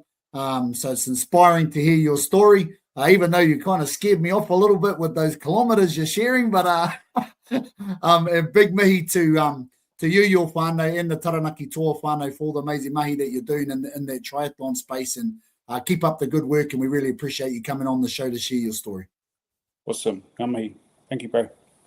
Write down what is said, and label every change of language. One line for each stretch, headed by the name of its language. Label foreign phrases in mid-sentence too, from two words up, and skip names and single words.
English: So it's inspiring to hear your story, even though you kind of scared me off a little bit with those kilometers you're sharing. But a big mihi to you, your whānau, and the Taranaki Toa whānau for the amazing mahi that you're doing in the triathlon space, and keep up the good work, and we really appreciate you coming on the show to share your story. Awesome.
Māori: Ngā mihi.
English: Thank you, bro.